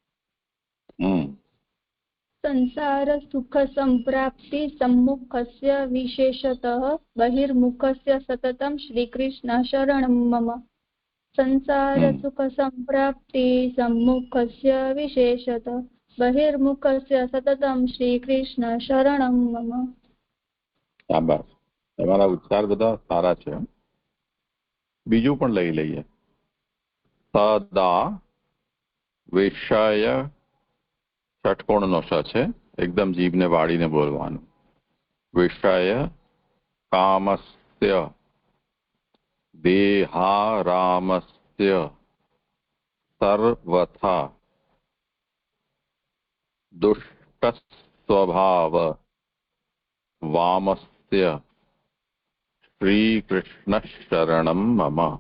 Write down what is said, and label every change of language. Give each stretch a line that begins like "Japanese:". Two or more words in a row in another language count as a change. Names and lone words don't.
Sanskrit: संसार सुख संप्राप्ति सम्मुखस्य विशेषतः बहिर्मुखस्य सततं श्रीकृष्ण शरणं मम। संसार सुख संप्राप्ति सम्मुखस्य विशेषतः बहिर्मुखस्य सततं श्रीकृष्ण शरणं मम।
Gujarati: શાબાશ, તમારા ઉચ્ચાર બધા સારા છે. બીજું પણ લઈ લઈએ. સદા વિષય ષટકોણનો સ છે, એકદમ જીભને વાળીને બોલવાનું.
Sanskrit: વિષય કામસ્ય દેહારામસ્ય સર્વથા દુષ્ટ સ્વભાવ વામસ્ય શ્રીકૃષ્ણ શરણમ મમ.